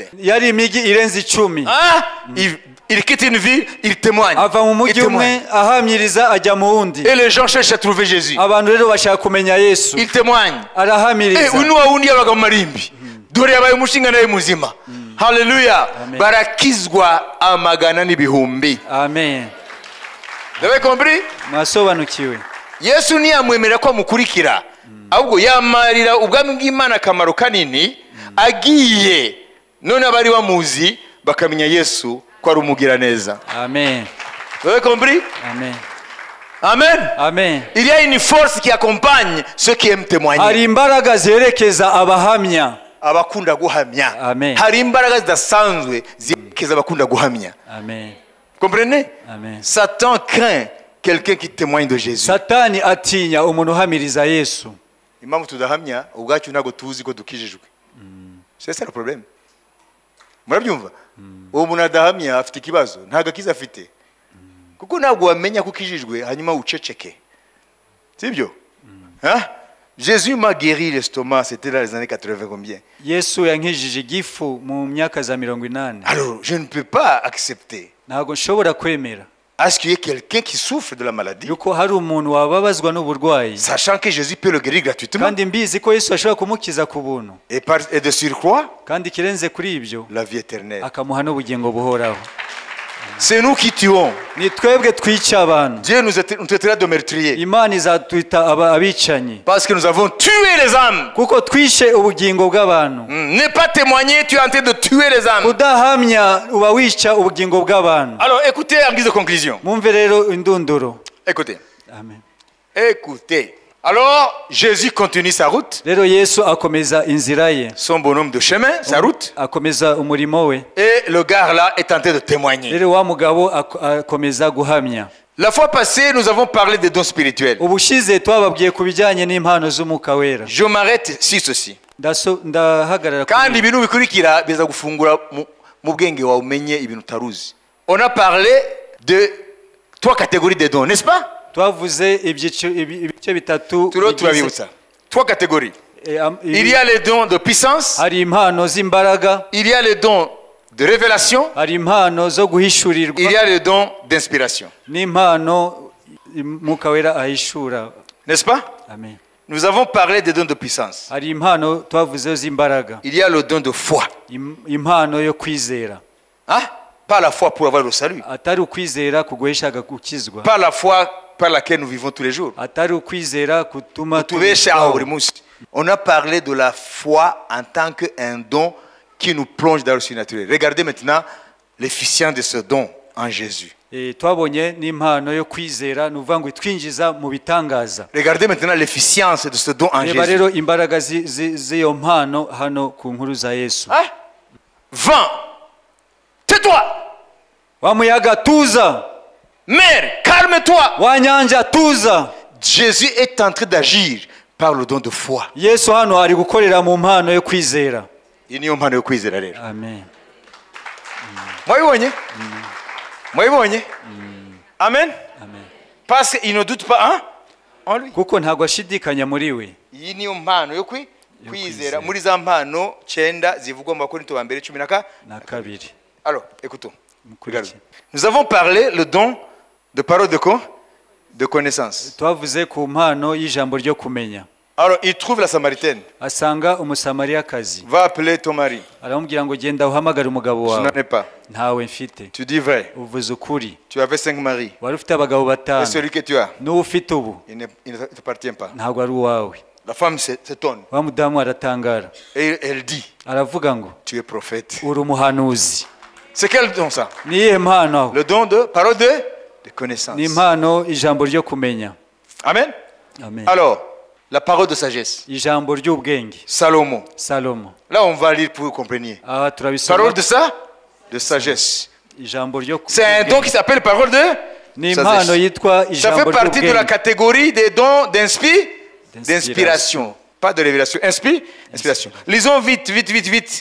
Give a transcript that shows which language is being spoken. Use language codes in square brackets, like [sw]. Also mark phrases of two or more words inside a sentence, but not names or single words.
[rw] yari imijyi irenze 10. Hein? [fr] Il quitte une ville, il témoigne. [rw] ava mu [fr] Il [rw] mujyi umwe [fr] témoigne. [rw] ahamiriza ajya mu wundi. [fr] Et les gens cherchent à trouver Jésus. [rw] Abantu rero bashaka kumenya Yesu, [fr] Il témoigne. [rw] arahamiriza. uyu wawundi yabaga mu marimbi dore yabaye umushinga nawe muzima. Haleluya. Amen. Barakizwa amagana n'ibihumbi. Amen. [fr] Vous avez compris? [rw] Mwasobanukiwe. Yesu ntiyamwemerera ko amukurikira, ahubwo yamarira ubwami bw'Imana akamaro kanini, agiye none abari bamuzi bakamenya Yesu ko ari umugiraneza. Amen. [fr] Vous avez compris? [rw] Amen. Amen. Amen. [fr] Il y a une force qui accompagne ceux qui aiment témoigner. [rw] Hari imbaraga zerekeza abahamya. Abakunda guhamya. Amen. Hari imbaraga zidasanzwe zerekeza abakunda guhamya. Amen. [fr] Comprenez? [rw] Amen. [fr] Satan craint quelqu'un qui témoigne de Jésus. [rw] Satani atinya umuntu uhamiriza Yesu. Impamvu tudahamya ubwacu ntabwo tuzi ko dukijijwe. [fr] C'est ça le problème. [rw] Murabyumva? Uwo muntu adahamya afite ikibazo, ntabwo akiza afite. Kuko ntabwo wamenya ko ukijijwe hanyuma uceceke. Sibyo? Hein? [fr] Jésus m'a guéri l'estomac, c'était dans les années 80 combien? [rw] Yesu yankijije igifu mu myaka za 80. [fr] Alors, je ne peux pas accepter [rw] Ntabwo nshobora kwemera [fr] à ce qu'il y ait quelqu'un qui souffre de la maladie, [rw] yuko hari umuntu wababazwa n'uburwayi, [fr] sachant que Jésus peut le guérir gratuitement. [rw] kandi mbizi ko Yesu ashobora kumukiza ku buntu, [fr] Et de surcroît, [rw] kandi kirenze kuri ibyo [fr] la vie éternelle. [rw] akamuha n'ubugingo buhoraho. [fr] C'est nous qui tuons. [rw] Ni twebwe twica abantu. [fr] Dieu nous traitera de meurtriers. [rw] Imana izatwita abicanyi [fr] Parce que nous avons tué les âmes. [rw] kuko twishe ubugingo bw'abantu. [fr] Ne pas témoigner, tu es en train de tuer les âmes. [rw] Kudahamya uba wica ubugingo bw'abantu. [fr] Alors écoutez en guise de conclusion. [rw] Mwumve rero indunduro. [fr] Écoutez. [rw] Amen. [fr] Écoutez. Alors Jésus continue sa route, [rw] Rero Yesu akomeza inzira ye, [fr] son bonhomme de chemin, sa route. [rw] akomeza umurimo we. [fr] Et le gars là est en train de témoigner. [rw] Rero wa mugabo akomeza guhamya. [fr] La fois passée, nous avons parlé des dons spirituels. [rw] Ubushize twababwiye ku bijyanye n'impano z'umwuka wera. [fr] Je m'arrête sur ceci. [rw] Ndahagarara Kandi ibintu bikurikira biza gufungura mu bwenge wawe umenye ibintu utaruzi. [fr] On a parlé de 3 catégories de dons, n'est-ce pas? [rw] twavuze ibice bitatu. Turiho turabibutsa. 3 catégories. [fr] Il y a les dons de puissance, [rw] hari impano z'imbaraga, [fr] il y a les dons de révélation, [rw] hari impano zo guhishurirwa, [fr] il y a les dons d'inspiration. [rw] n'impano umwuka wera ahishura. [fr] N'est-ce pas? [rw] Amen. [fr] Nous avons parlé des dons de puissance. [rw] hari impano twavuzeho z'imbaraga, [fr] Il y a le don de foi. [rw] impano yo kwizera. Hein? [fr] Pas la foi pour avoir le salut. [rw] Atari ukwizera kuguheshaga gukizwa, [fr] Pas la foi par laquelle nous vivons tous les jours. [rw] atari ukwizera kutuma [fr] On a parlé de la foi en tant qu'un don qui nous plonge dans le surnaturel. Regardez maintenant l'efficience de ce don en Jésus. [rw] twabonye n'impano yo kwizera nuvuga ngo itwinjiza mu bitangaza. [fr] Regardez maintenant l'efficience de ce don en [rw] Reba [fr] Jésus. [rw] rero imbaraga z'iyo mpano hano ku nkuru za Yesu. [fr] Hein? Vent, tais-toi. [rw] Wa muyaga tuza, [fr] Mer, calme-toi. [rw] wa nyanja tuza. [fr] Jésus est en train d'agir par le don de foi. [rw] Yesu hano ari gukorera mu mpano yo kwizera. Iyi niyo mpano yo kwizera rero. Amen. Mwabibonye? Mwabibonye? Amen. Amen. [fr] Parce qu'il ne doute pas hein? En lui. [rw] Kuko ntabwo ashidikanya muri we. Iyi niyo mpano yo kwizera muri za mpano 9 zivugwa mu Bakorinto ba mbere 12. [fr] Alors, écoutons. Regardez. Nous avons parlé le don de parole de connaissance. [rw] Twavuze ku mpano y'ijambo ryo kumenya. [fr] Alors, il trouve la Samaritaine. [rw] Asanga umusamariyakazi. [fr] Va appeler ton mari. [rw] Aramubwira ngo genda uhamagare umugabo [fr] Je [rw] wawe. [fr] n'en ai pas. [rw] Ntawe mfite. [fr] Tu dis vrai. [rw] Uvuze ukuri. [fr] Tu avais 5 maris. [rw] Wari ufite abagabo [fr] Et [rw] batanu. [fr] celui que tu as, [rw] N'uwo ufite ubu [fr] il ne t'appartient pas. [rw] ntabwo ari uwawe. [fr] La femme s'étonne. [rw] Wa mudamu aratangara. [fr] Et elle dit, [rw] Aravuga ngo [fr] tu es prophète. [rw] uri umuhanuzi. [fr] C'est quel don ça? [rw] Ni iyihe mpano aho? [fr] Le don de parole de connaissance. [rw] Ni impano ijambo ryo kumenya. Amen. Amen. [fr] Alors, La parole de sagesse. [rw] ijambo ry'ubwenge [fr] Salomon. [rw] salomo [fr] Là, on va lire pour que vous compreniez. [rw] aha turabisoma [fr] Parole de ça? De sagesse. [rw] ijambo ryo [fr] C'est un don qui s'appelle parole de [rw] ni impano [fr] sagesse. [rw] yitwa [fr] Ça [rw] ijambo [fr] fait partie de la [rw] ry'ubwenge [fr] catégorie des dons d'inspiration. D'inspiration. Pas de révélation. Inspiration. Lisons vite, vite, vite, vite.